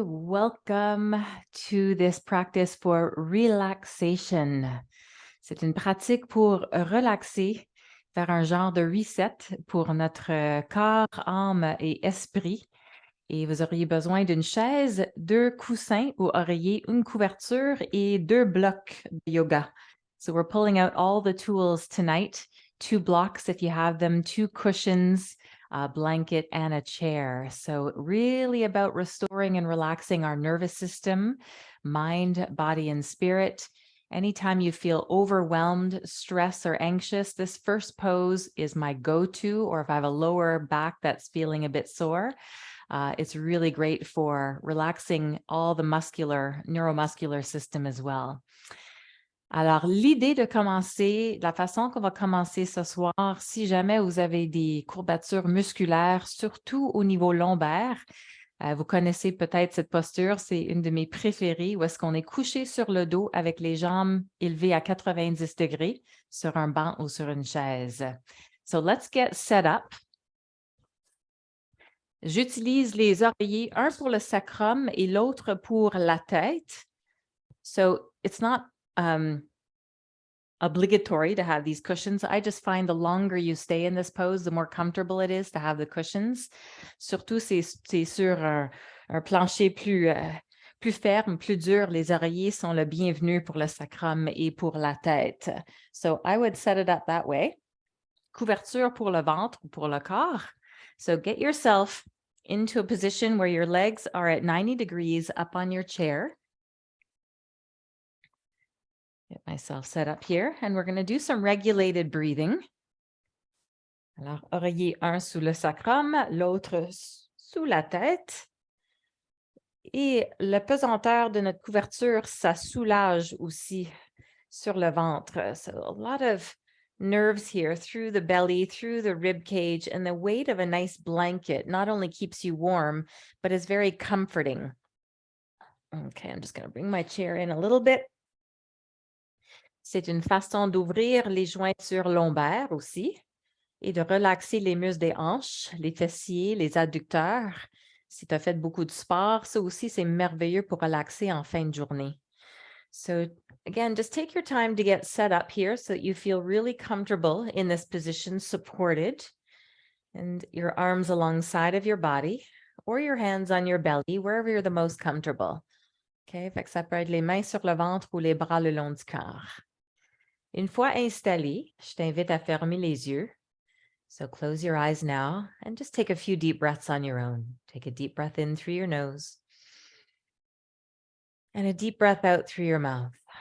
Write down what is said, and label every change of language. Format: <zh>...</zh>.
<en>Welcome to this practice for relaxation.</en> <fr>C'est une pratique pour relaxer, faire un genre de</fr> <en>reset</en> <fr>pour notre corps, âme et esprit. Et vous auriez besoin d'une chaise, 2 coussins ou oreillers, une couverture et 2 blocs de yoga.</fr> <en>So we're pulling out all the tools tonight, 2 blocks if you have them, 2 cushions, a blanket and a chair. So really about restoring and relaxing our nervous system, mind, body, and spirit. Anytime you feel overwhelmed, stressed, or anxious, this first pose is my go-to, or if I have a lower back that's feeling a bit sore, it's really great for relaxing all the neuromuscular system as well.</en> <fr>Alors, l'idée de commencer, la façon qu'on va commencer ce soir, si jamais vous avez des courbatures musculaires, surtout au niveau lombaire, vous connaissez peut-être cette posture, c'est une de mes préférées, où est-ce qu'on est couché sur le dos avec les jambes élevées à 90 degrés sur un banc ou sur une chaise.</fr> <en>So, let's get set up.</en> <fr>J'utilise les oreillers, un pour le sacrum et l'autre pour la tête.</fr> <en>So, it's not obligatory to have these cushions. I just find the longer you stay in this pose, the more comfortable it is to have the cushions.</en> <fr>Surtout, c'est sur un plancher plus ferme, plus dur. Les oreillers sont le bienvenu pour le sacrum et pour la tête.</fr> <en>So, I would set it up that way.</en> <fr>Couverture pour le ventre ou pour le corps.</fr> <en>So, get yourself into a position where your legs are at 90 degrees up on your chair. Get myself set up here, and we're going to do some regulated breathing.</en> <fr>Alors, oreiller 1 sous le sacrum, l'autre sous la tête. Et la pesanteur de notre couverture, ça soulage aussi sur le ventre.</fr> <en>So a lot of nerves here through the belly, through the rib cage, and the weight of a nice blanket not only keeps you warm, but is very comforting. Okay, I'm just going to bring my chair in a little bit.</en> <fr>C'est une façon d'ouvrir les jointures lombaires aussi et de relaxer les muscles des hanches, les fessiers, les adducteurs. Si tu as fait beaucoup de sport, ça aussi, c'est merveilleux pour relaxer en fin de journée.</fr> <en>So again, just take your time to get set up here so that you feel really comfortable in this position, supported, and your arms alongside of your body or your hands on your belly, wherever you're the most comfortable. Okay,</en> <fr>fait que ça peut être les mains sur le ventre ou les bras le long du corps. Une fois installé, je t'invite à fermer les yeux.</fr> <en>So close your eyes now and just take a few deep breaths on your own. Take a deep breath in through your nose and a deep breath out through your mouth.</en>